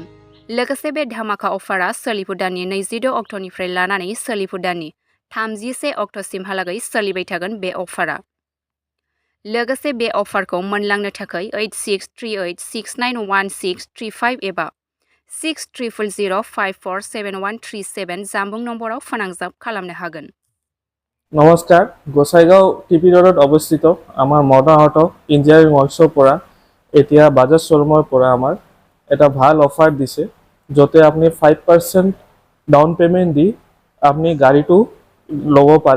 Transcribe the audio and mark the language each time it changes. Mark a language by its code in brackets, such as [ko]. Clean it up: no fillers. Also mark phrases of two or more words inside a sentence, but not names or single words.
[brx] लोगोसे बे धामाका अफारा सोलिफु दाननि 26 अक्ट'निफ्राय लानानै सोलिफु दाननि 31 अक्ट'सिमहालागै सोलिबाय थागोन बे अफारा। लोगोसे बे अफारखौ मोनलांनो थाखाय 8638691635 एबा 6300547137 जामबुं नम्बराव फोनांजाब खालामनो हागोन। [as] নমস্কাৰ, গোসাইগাঁও টিপি ৰোডত অৱস্থিত আমাৰ মডাৰ্ণ অটো ইঞ্জিনিয়াৰিং ৱৰ্কশ্বপৰ পৰা এতিয়া বাজাজ শ্ব'ৰুমৰ পৰা আমাৰ এটা ভাল অফাৰ দিছে, য'তে আপুনি 5% [en] down payment [as] দি আপুনি গাড়ীটো ল'ব পাৰে।